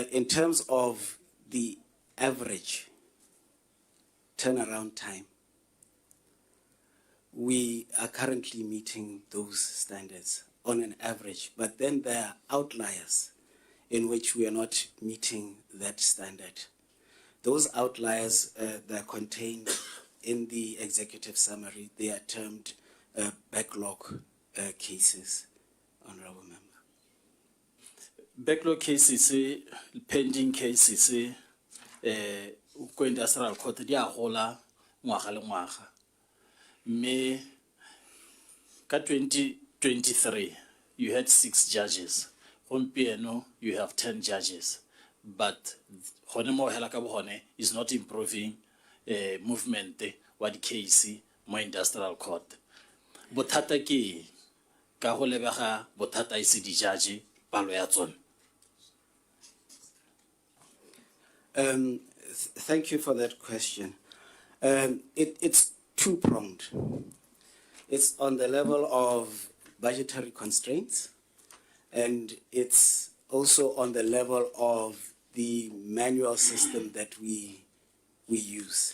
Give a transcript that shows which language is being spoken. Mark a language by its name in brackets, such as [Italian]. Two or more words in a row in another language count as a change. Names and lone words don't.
[English] In terms of the average turnaround time, we are currently meeting those standards on an average, but then there are outliers in which we are not meeting that standard. Those outliers that are contained in the executive summary, they are termed backlog cases, Honorable Member. Backlog cases, pending cases, [Tswana] ko industrial court di a gola ngwaga le ngwaga. Me ka 2023 [English] you had 6 judges. [Tswana] Gompieno [English] you have 10 judges, but [Tswana] gone mo hela ka bogone [English] is not improving movement [Tswana] wa di case mo industrial court. Bothata ke ka go lebega bothata ise di judge palo ya tsone. [English] Thank you for that question. It's two-pronged. It's on the level of budgetary constraints, and it's also on the level of the manual system that we use.